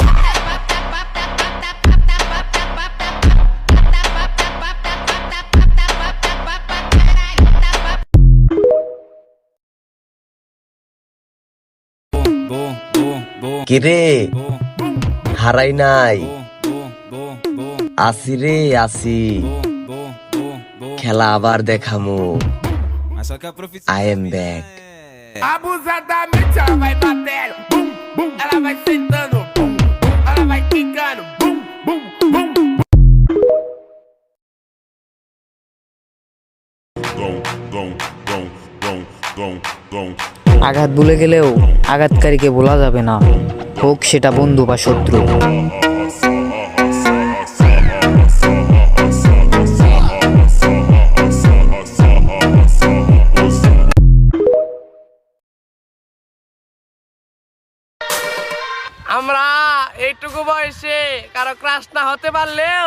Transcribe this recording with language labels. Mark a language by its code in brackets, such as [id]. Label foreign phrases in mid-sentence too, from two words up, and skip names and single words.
[bn] কিরে হারাই নাই, আসি রে আসি, খেলা আবার দেখামু, [en] I am back. [pt] Abusadamente ela vai batendo, bum, bum, ela vai sentando, bum, bum, ela vai quicando, bum, bum, bum. [bn] আঘাত ভুলে গেলেও আঘাতকারীকে ভোলা যাবে না, হোক সেটা বন্ধু বা শত্রু। আমরা এইটুকু বয়সে কারো ক্রাশ না হতে পারলেও